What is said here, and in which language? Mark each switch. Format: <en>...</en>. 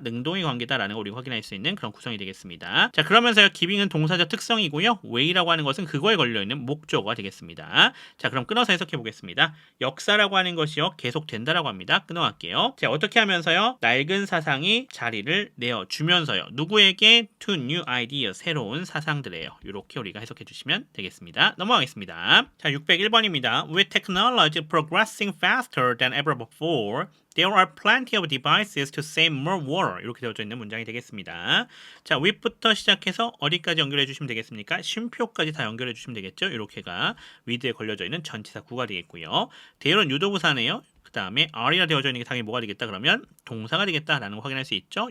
<ko>능동의 관계다라는 걸 우리가 확인할 수 있는 그런 구성이 되겠습니다. 자, 그러면서요. giving은 동사적 특성이고요. way라고 하는 것은 그거에 걸려 있는 목적어가 되겠습니다. 자, 그럼 끊어서 해석해 보겠습니다. 역사라고 하는 것이요. 계속된다라고 합니다. 끊어갈게요. 자, 어떻게 하면서요? 낡은 사상이 자리를 내어주면서요. 누구에게?</ko> <en>to new idea,</en> <ko>새로운 사상들에요. 이렇게 우리가 해석해 주시면 되겠습니다. 넘어가겠습니다. 자, 601번입니다.</ko> <en>With technology progressing faster than ever before, there are plenty of devices to save more water.</en> <ko>이렇게 되어져 있는 문장이 되겠습니다. 자, with부터 시작해서 어디까지 연결해 주시면 되겠습니까? 쉼표까지 다 연결해 주시면 되겠죠? 이렇게가 with에 걸려져 있는 전치사 구가 되겠고요. there는 유도부사네요. 그 다음에 are가 되어져 있는 게 당연히 뭐가 되겠다 그러면 동사가 되겠다라는 거 확인할 수 있죠.</ko>